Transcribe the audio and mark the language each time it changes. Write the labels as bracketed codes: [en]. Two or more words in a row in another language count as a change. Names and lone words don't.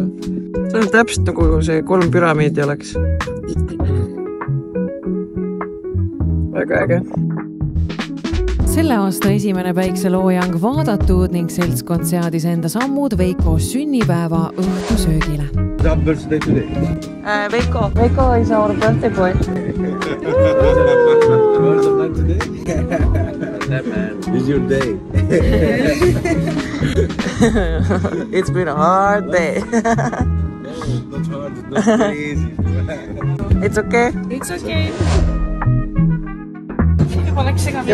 [et] See on täpselt nagu see 3 püramiidi oleks. Väga äge. Selle aasta esimene päikseloojang vaadatud ning seltskond seadis enda sammud Veiko sünnipäeva õhtusöögile. [en] Happy birthday today. Veiko is our birthday boy. It's your day. It's been a hard day. Not hard, it's not very easy. It's okay? It's okay. [et] Juba läks segamini.